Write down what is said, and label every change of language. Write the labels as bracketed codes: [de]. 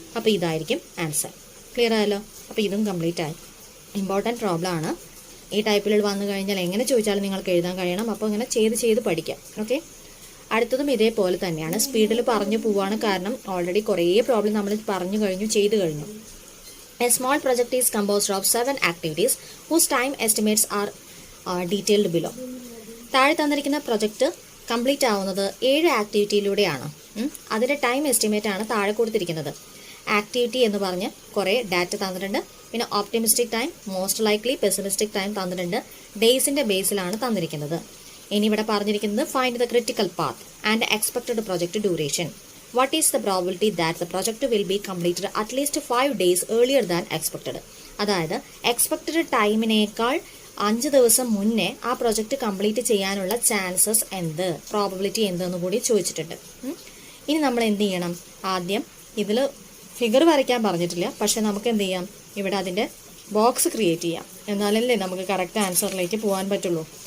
[ml] അപ്പോൾ ഇതായിരിക്കും answer. Clear ആയല്ലോ? അപ്പോൾ ഇതും കംപ്ലീറ്റ് ആയി. ഇമ്പോർട്ടൻറ്റ് പ്രോബ്ലം ആണ്. ഈ ടൈപ്പിൽ വന്നു കഴിഞ്ഞാൽ എങ്ങനെ ചോദിച്ചാലും നിങ്ങൾക്ക് എഴുതാൻ കഴിയണം. അപ്പോൾ ഇങ്ങനെ ചെയ്ത് പഠിക്കാം. ഓക്കെ, അടുത്തതും ഇതേപോലെ തന്നെയാണ്. സ്പീഡിൽ പറഞ്ഞു പോവാണ്, കാരണം ഓൾറെഡി കുറേ പ്രോബ്ലം നമ്മൾ പറഞ്ഞു കഴിഞ്ഞു, ചെയ്തു കഴിഞ്ഞു. [en] A small project is composed of 7 activities whose time estimates are detailed below. [ml] താഴെ തന്നിരിക്കുന്ന പ്രൊജക്റ്റ് കംപ്ലീറ്റ് ആവുന്നത് 7 ആക്ടിവിറ്റിയിലൂടെയാണ്. അതിൻ്റെ ടൈം എസ്റ്റിമേറ്റ് ആണ് താഴെ കൊടുത്തിരിക്കുന്നത്. ആക്ടിവിറ്റി എന്ന് പറഞ്ഞ് കുറേ ഡാറ്റ തന്നിട്ടുണ്ട്. പിന്നെ optimistic time, most likely, pessimistic time തന്നിട്ടുണ്ട്. ഡേയ്സിൻ്റെ ബേസിലാണ് തന്നിരിക്കുന്നത്. ഇനി ഇവിടെ പറഞ്ഞിരിക്കുന്നത് [en] Find the critical path and expected project duration. What is the probability that the project will be completed at least 5 days earlier than expected? [ml] അതായത് expected ടൈമിനേക്കാൾ 5 ദിവസം മുന്നേ ആ പ്രൊജക്റ്റ് കംപ്ലീറ്റ് ചെയ്യാനുള്ള ചാൻസസ് എന്ത്, പ്രോബബിലിറ്റി എന്തെന്ന് കൂടി ചോദിച്ചിട്ടുണ്ട്. ഇനി നമ്മൾ എന്ത് ചെയ്യണം? ആദ്യം ഇതിൽ ഫിഗർ വരയ്ക്കാൻ പറഞ്ഞിട്ടില്ല, പക്ഷെ നമുക്ക് എന്ത് ചെയ്യാം? ഇവിടെ അതിൻ്റെ ബോക്സ് ക്രിയേറ്റ് ചെയ്യാം. എന്നാലല്ലേ നമുക്ക് കറക്റ്റ് ആൻസറിലേക്ക് പോകാൻ പറ്റുള്ളൂ.